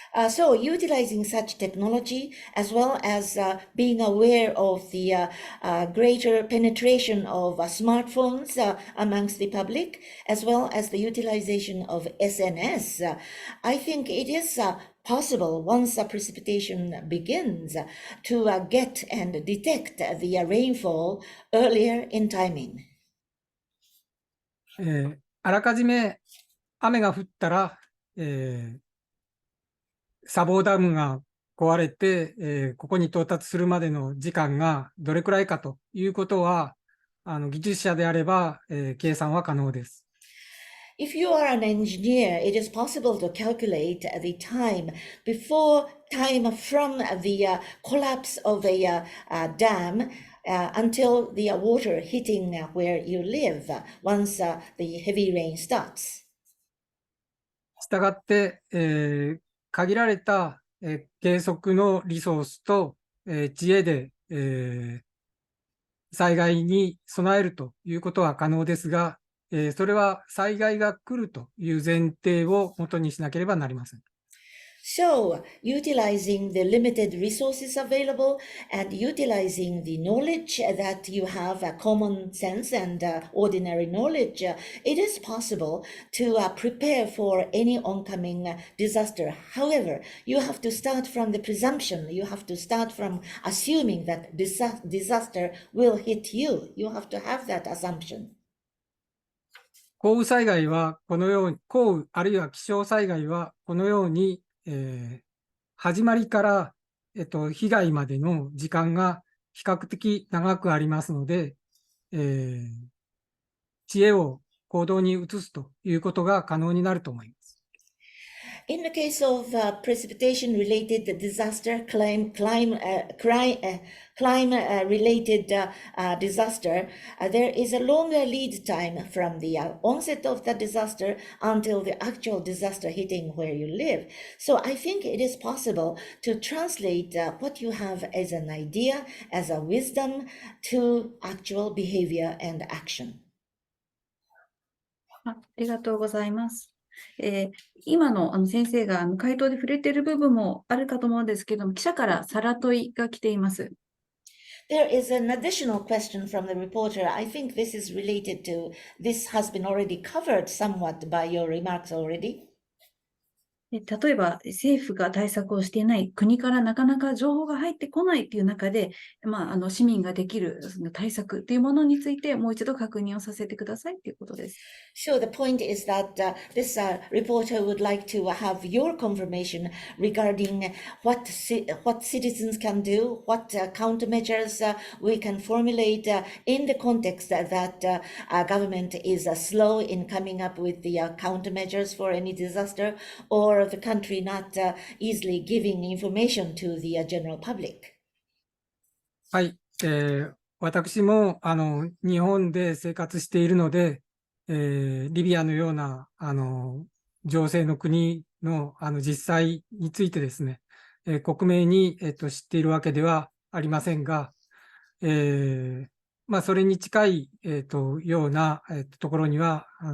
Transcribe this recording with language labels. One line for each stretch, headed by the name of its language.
English: So utilizing such technology, as well as being aware of the greater penetration of smartphones amongst the public, as well as the utilization of SNS, I think it is possible once a precipitation begins to get and detect the rainfall earlier in timing.
Japanese: あらかじめ雨が降ったら、砂防ダムが壊れて、ここに到達するまでの時間がどれくらいかということは、技術者であれば、計算は可能です。
English: If you are an engineer, it is possible to calculate the time from the collapse of a dam until the water hitting where you live once the heavy rain starts.
Japanese: したがって、限られた、計測のリソースと、知恵で、災害に備えるということは可能ですが、それは災害が来るという前提を元にしなければなりません。
English: So, utilizing the limited resources available and utilizing the knowledge that you have, common sense and ordinary knowledge, it is possible to prepare for any oncoming disaster. However, you have to start from the presumption, you have to start from assuming that disaster will hit you. You have to have that assumption.
Japanese: 降雨災害はこのように、降雨あるいは気象災害はこのように始まりから、被害までの時間が比較的長くありますので、知恵を行動に移すということが可能になると思います。
English: In the case of precipitation-related disaster, climate-related disaster, there is a longer lead time from the onset of the disaster until the actual disaster hitting where you live. So I think it is possible to translate what you have as an idea, as a wisdom, to actual behavior and action.
Japanese: ありがとうございます。今の先生が回答で触れている部分もあるかと思うんですけども、記者からさら問いが来ています。
English: There is an additional question from the reporter. I think this is related to, this has been already covered somewhat by your remarks already.
Japanese: 例えば政府が対策をしていない、国からなかなか情報が入ってこないという中で、市民ができるその対策というものについてもう一度確認をさせてくださいということです。
English: So the point is that this reporter would like to have your confirmation regarding what citizens can do, what countermeasures we can formulate in the context that government is slow in coming up with the countermeasures for any disaster, or the country not easily giving information to the general public.
Japanese: はい、私も日本で生活しているので、リビアのような情勢の国の実際についてですね、克明に、知っているわけではありませんが、それに近い、ような、ところには